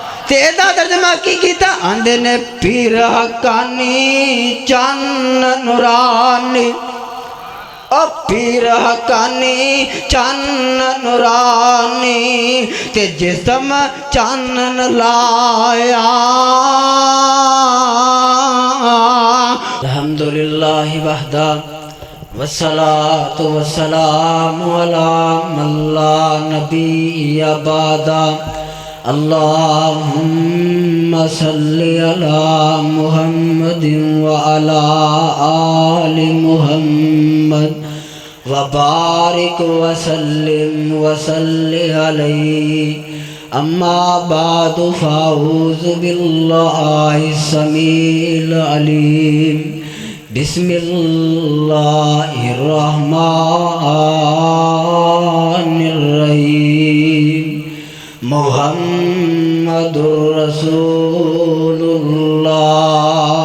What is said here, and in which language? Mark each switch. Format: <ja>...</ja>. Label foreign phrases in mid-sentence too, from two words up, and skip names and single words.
<pa>تیدا ترجمہ کی کیتا آندے نے پیر حقانی چان نورانی او پیر حقانی چان نورانی تے جسم چانن لایا</pa> <ar>الحمدللہ وحدہ والصلاة والسلام علی من لا نبی بعدہ اللہم صلی علی محمد وعلی آل محمد وبارک وسلم وصلی علیہ اما بعد فاعوذ باللہ السمیع العلیم بسم اللہ الرحمن الرحیم محمد رسول اللہ۔</ar>